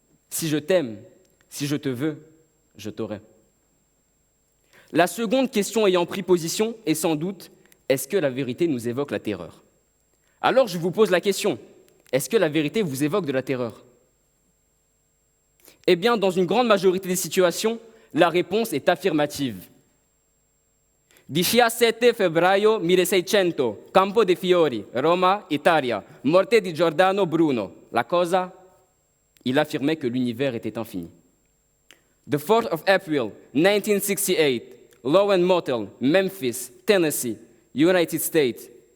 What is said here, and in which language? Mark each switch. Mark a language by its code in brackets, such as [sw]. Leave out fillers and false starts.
[fr] Si je t'aime, si je te veux, je t'aurai. La seconde question ayant pris position est sans doute, est-ce que la vérité nous évoque la terreur ? Alors je vous pose la question, est-ce que la vérité vous évoque de la terreur ? Eh bien, dans une grande majorité des situations, La réponse est affirmative. [it] 17 febbraio 1600, Campo dei Fiori, Roma, Italia, morte di Giordano Bruno. La cosa? [fr] Il affirmait que l'univers était infini. [en] The 4th of April 1968, Lowen Motel, Memphis, Tennessee, United States.